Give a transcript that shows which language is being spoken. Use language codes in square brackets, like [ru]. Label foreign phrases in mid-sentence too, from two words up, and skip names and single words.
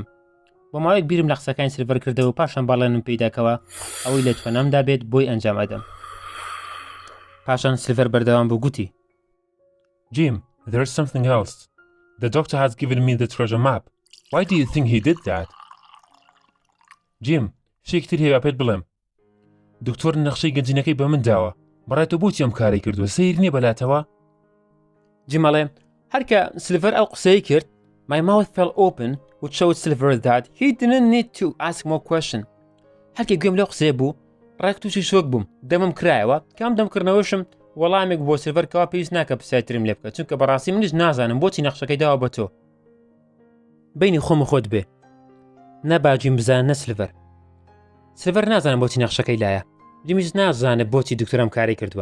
[ckb] بۆ ماوەیەک بیرم لە قسەکانی سلڤەر کردەوە و پاشان باڵێنم پێیداکەوە ئەوەی لە توانامدا بێت بۆی ئەنجام ئەدەم. پاشان سلڤەر بەردەوام بوو گوتی: [en] Jim, there's something else. The doctor has given me the treasure map. Why do you think he did that? Jim, [ckb] شتێکتر هەیە پێت بڵێم. دکتۆر نەخشەی گەنجینەکەی بە من داوە. بەڕای تۆ بۆچی ئەم کاری کردووە؟ سەیر نییە بەلاتەوە؟ جیمەڵێ هەرکە سلڤەر ئەو قسەی کرد [en] My mouth fell open which showed Silver that he didn't need to ask more question. [ckb] هەرکە گوێم لەو قسەیە بوو ڕێک تووشی شۆک بووم دەمم کرایەوە کام دەمکردنەوەشم وەڵامێک بۆ سلڤەر کەوا پێویست ناکە پرسیارترم لێ بکە چونکە بەڕاستی منیش نازانم بۆچی نەخشەکەی داوە بە تۆ. بینی خۆم و خۆت بێ نەباجیم بزانە سلڤەر. سلڤەر نازانم بۆچی نەخشەکەی لایە. جیمیش نازانێت بۆچی دکتۆرم کاری کردووە.